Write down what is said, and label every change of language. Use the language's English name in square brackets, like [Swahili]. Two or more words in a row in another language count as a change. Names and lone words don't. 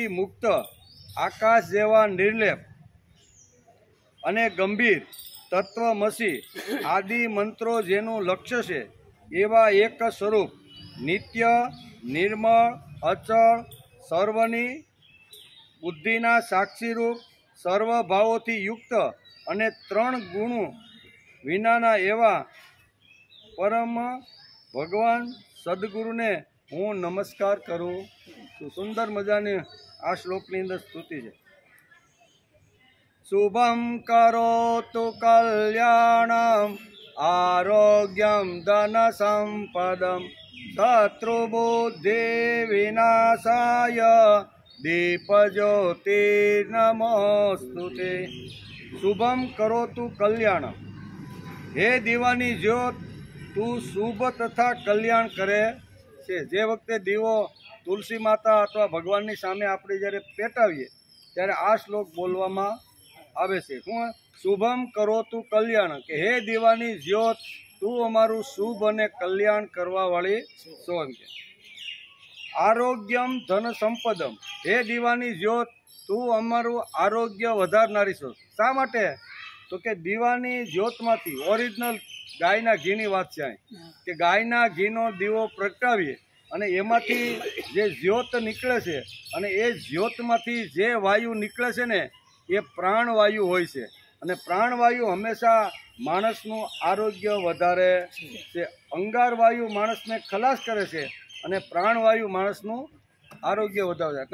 [Gujarati] મુક્ત આકાશ જેવા નિર્લેપ અને ગંભીર તત્વમસી આદિ મંત્રો જેનું લક્ષ્ય છે એવા એક સ્વરૂપ નિત્ય નિર્મળ અચલ સર્વની બુદ્ધિના સાક્ષી રૂપ સર્વભાવોથી યુક્ત અને ત્રણ ગુણો વિનાના એવા પરમ ભગવાન સદ્ગુરુ ને હું નમસ્કાર કરું। તો સુંદર મજાની આ શ્લોકની અંદર સ્તુતિ હૈ। [Sanskrit] शुभम करोतु कल्याणम आरोग्यम धन संपदम शत्रुबुद्धि विनाशाय दीपज्योतिर्नमोस्तुते। शुभम करोतु कल्याणम, [Gujarati] હે દીવાની જ્યોત તું શુભ તથા કલ્યાણ કરે છે। જે વખતે દીવો તુલસી માતા અથવા ભગવાનની સામે આપણે જ્યારે પેટાવીએ ત્યારે આ શ્લોક બોલવામાં આવે છે। [Sanskrit] हुं शुभम करोतु कल्याण, [Gujarati] કે હે દીવાની જ્યોત તું અમારું શુભ અને કલ્યાણ કરવાવાળી છો। [Sanskrit] आरोग्यम धन संपदम, [Gujarati] હે દીવાની જ્યોત તું અમારું આરોગ્ય વધારનારી છો। શા માટે? તો કે દીવાની જ્યોતમાંથી ઓરિજિનલ ગાયના ઘીની વાત છે કે ગાયના ઘીનો દીવો પ્રગટાવીએ અને એમાંથી જે જ્યોત નીકળે છે અને એ જ્યોતમાંથી જે વાયુ નીકળે છે ને એ પ્રાણવાયુ હોય છે અને પ્રાણવાયુ હંમેશા માણસનું આરોગ્ય વધારે છે। અંગારવાયુ માણસને ખલાસ કરે છે અને પ્રાણવાયુ માણસનું આરોગ્ય વધારે છે।